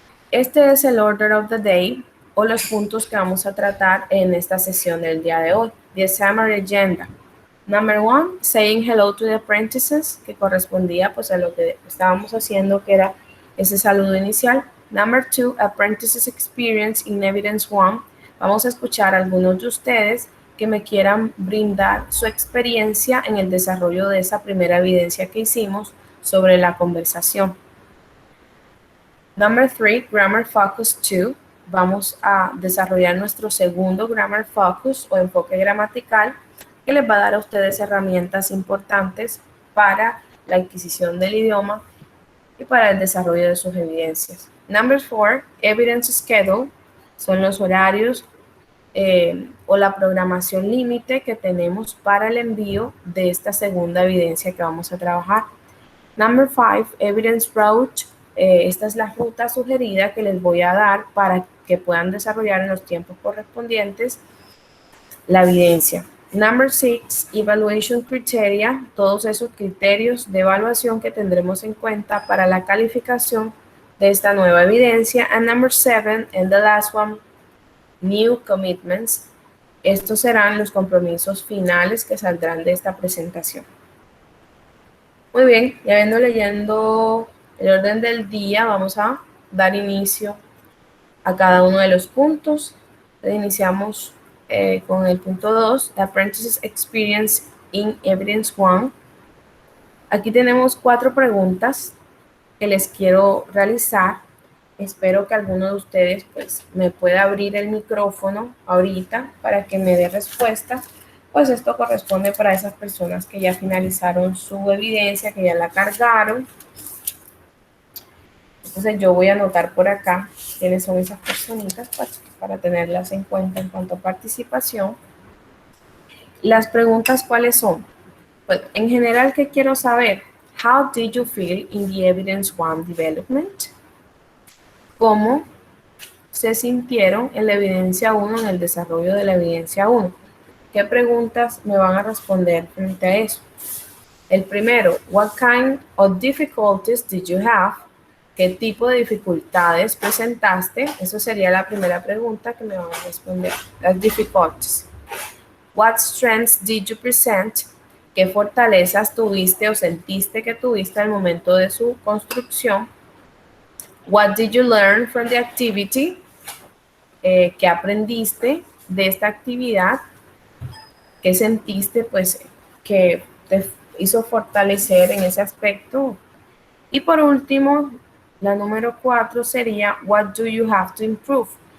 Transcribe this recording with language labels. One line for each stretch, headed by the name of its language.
Spanish: Este es el
English: order of the day
Spanish: o los puntos que vamos a tratar en esta sesión del día de hoy.
English: The summary agenda. Number 1, saying hello to the apprentices,
Spanish: que correspondía pues a lo que estábamos haciendo, que era ese saludo inicial.
English: Number 2, apprentices experience in evidence 1.
Spanish: Vamos a escuchar a algunos de ustedes que me quieran brindar su experiencia en el desarrollo de esa primera evidencia que hicimos sobre la conversación.
English: Number 3, Grammar Focus 2.
Spanish: Vamos a desarrollar nuestro segundo Grammar Focus o enfoque gramatical que les va a dar a ustedes herramientas importantes para la adquisición del idioma y para el desarrollo de sus evidencias.
English: Number 4, Evidence Schedule.
Spanish: Son los horarios o la programación límite que tenemos para el envío de esta segunda evidencia que vamos a trabajar.
English: Number 5, Evidence Route.
Spanish: Esta es la ruta sugerida que les voy a dar para que puedan desarrollar en los tiempos correspondientes la evidencia.
English: Number 6, Evaluation Criteria,
Spanish: todos esos criterios de evaluación que tendremos en cuenta para la calificación de esta nueva evidencia.
English: And number 7, and the last one, New Commitments.
Spanish: Estos serán los compromisos finales que saldrán de esta presentación. Muy bien, ya viendo leyendo el orden del día, vamos a dar inicio a cada uno de los puntos. Entonces, iniciamos con el punto 2,
English: Apprentices Experience in Evidence 1.
Spanish: Aquí tenemos 4 preguntas que les quiero realizar. Espero que alguno de ustedes pues, me pueda abrir el micrófono ahorita para que me dé respuesta. Pues esto corresponde para esas personas que ya finalizaron su evidencia, que ya la cargaron. Entonces yo voy a anotar por acá quiénes son esas personitas pues, para tenerlas en cuenta en cuanto a participación. Las preguntas, ¿cuáles son? Pues en general, ¿qué quiero saber?
English: How did you feel in the evidence 1 development?
Spanish: ¿Cómo se sintieron en la evidencia 1, en el desarrollo de la evidencia 1? ¿Qué preguntas me van a responder frente a eso? El primero,
English: what kind of difficulties did you have?
Spanish: ¿Qué tipo de dificultades presentaste? Eso sería la primera pregunta que me van a responder, las difficulties.
English: What strengths did you present?
Spanish: ¿Qué fortalezas tuviste o sentiste que tuviste al momento de su construcción?
English: What did you learn from the activity?
Spanish: ¿Qué aprendiste de esta actividad? ¿Qué sentiste pues que te hizo fortalecer en ese aspecto? Y por último, la número 4 sería
English: what do you have to improve?